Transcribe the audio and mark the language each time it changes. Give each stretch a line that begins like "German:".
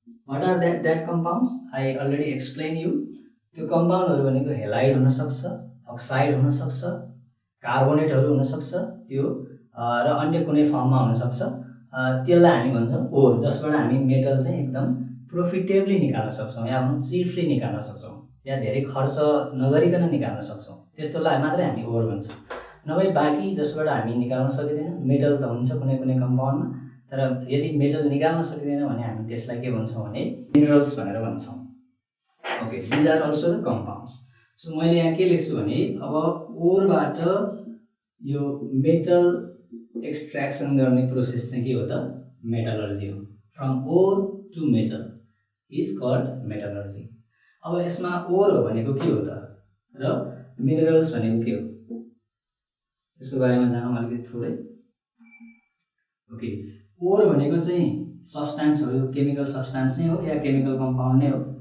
English: What are that compounds? I already explained you.
Nepali: त्यो कम्पाउन्डहरू भनेको halide हुनसक्छ, अक्साइड हुनसक्छ, कार्बोनेटहरू हुनसक्छ त्यो र अन्य कुनै फर्ममा हुनसक्छ। त्यसलाई हामी भन्छौँ ओर, जसबाट हामी मेटल चाहिँ एकदम प्रोफिटेबली निकाल्न सक्छौँ या भनौँ चिफली निकाल्न सक्छौँ या धेरै खर्च नगरिकन निकाल्न सक्छौँ, त्यस्तोलाई मात्रै हामी ओर भन्छौँ। नभए बाँकी जसबाट हामी निकाल्न सकिँदैन, मेटल त हुन्छ कुनै कुनै कम्पाउन्डमा, तर यदि मेटल निकाल्न सकिँदैन भने हामी त्यसलाई के भन्छौँ भने मिनरल्स भनेर भन्छौँ।
English: Okay, these are also the compounds.
Nepali: So मैले यहाँ के लेख्छु भने अब ओरबाट यो मेटल एक्सट्र्याक्सन गर्ने प्रोसेस चाहिँ के हो त, मेटलर्जी हो।
English: From ore to metal is called metallurgy.
Nepali: अब यसमा ओर हो भनेको के हो त र मिनरल्स भनेको के हो त्यसको बारेमा जानौँ अलिकति थोरै। ओके, ओर भनेको चाहिँ सब्सटेन्सहरू, केमिकल सब्सटेन्स नै हो या केमिकल कम्पाउन्ड नै हो।